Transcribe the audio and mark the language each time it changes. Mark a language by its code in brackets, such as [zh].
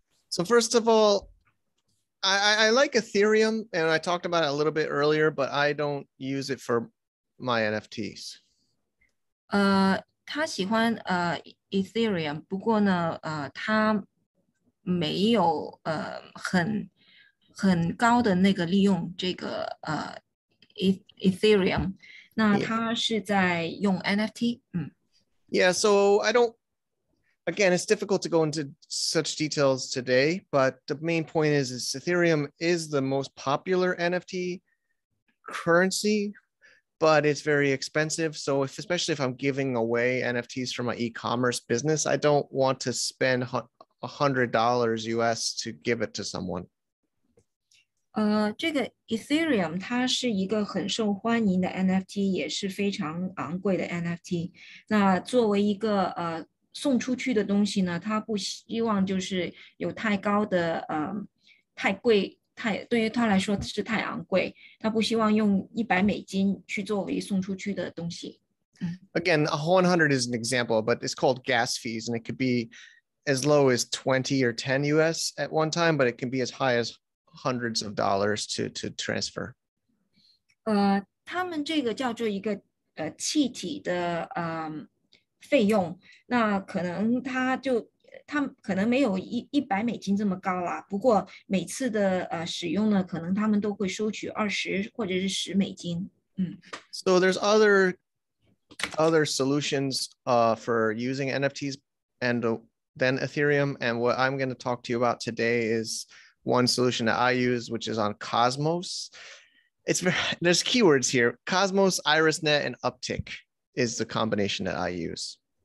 [en] So first of all, I like Ethereum, and I talked about it a little bit earlier, but I don't use it for my NFTs. [zh] 他喜欢Ethereum， 不过呢，他没有很高的那个利用这个Ethereum。那他是在用 NFT。 [en] Yeah, so I don't. Again, it's difficult to go into such details today, but the main point is Ethereum is the most popular NFT currency, but it's very expensive. So especially if I'm giving away NFTs from my e-commerce business, I don't want to spend $100 US to give it to someone. [zh] 这个 Ethereum 它是一个很受欢迎的 NFT， 也是非常昂贵的 NFT。那作为一个送出去的东西呢，他不希望就是有太高的太贵，对于他来说是太昂贵，他不希望用$100去作为送出去的东西。 [en] Again, 100 is an example, but it's called gas fees, and it could be as low as 20 or 10 US at one time, but it can be as high as hundreds of dollars to transfer. [zh] 他们这个叫做一个气体的费用，那可能他可能没有$100这么高啦，不过每次的使用呢，可能他们都会收取20或者是$10。 [en] So there's other solutions for using NFTs and then Ethereum, and what I'm going to talk to you about today is one solution that I use, which is on Cosmos. There's keywords here: Cosmos, IrisNet, and Uptick is the combination that I use.